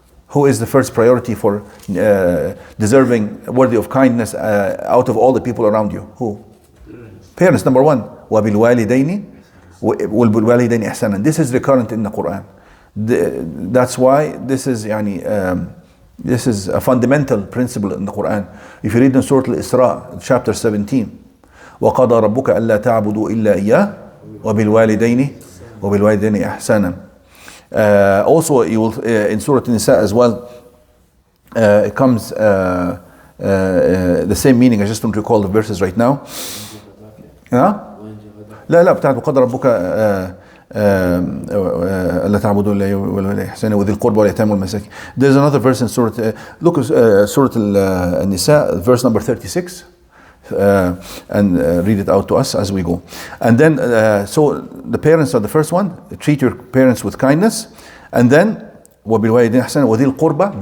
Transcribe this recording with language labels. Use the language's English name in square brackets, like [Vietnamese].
[English] Who is the first priority for deserving, worthy of kindness out of all the people around you? Who? Parents, number one. [Arabic] وَبِالْوَالِدَيْنِ إِحْسَانًا. [English] This is recurrent in the Quran. That's why this is this is a fundamental principle in the Quran. If you read in Surah Al-Isra, chapter 17, [Arabic] وَقَضَى رَبُّكَ أَلَّا تَعْبُدُوا إِلَّا إِيَّاهُ وَبِالْوَالِدَيْنِ إِحْسَانًا. [English] Also, you will in Surah An-Nisa as well. It comes the same meaning. I just don't recall the verses right now. [Arabic] لا بتاعت وقضى ربك ألا تعبدوا إلا ولا إحسانا وذي القربى واليتامى والمساكين. [English] There's another verse in Surah. Look at Surah An-Nisa, verse number 36. And read it out to us as we go. And then so the parents are the first one. Treat your parents with kindness, and then [Arabic] وَبِالْوَالِدَيْنِ إِحْسَانًا وَذِي الْقُرْبَى.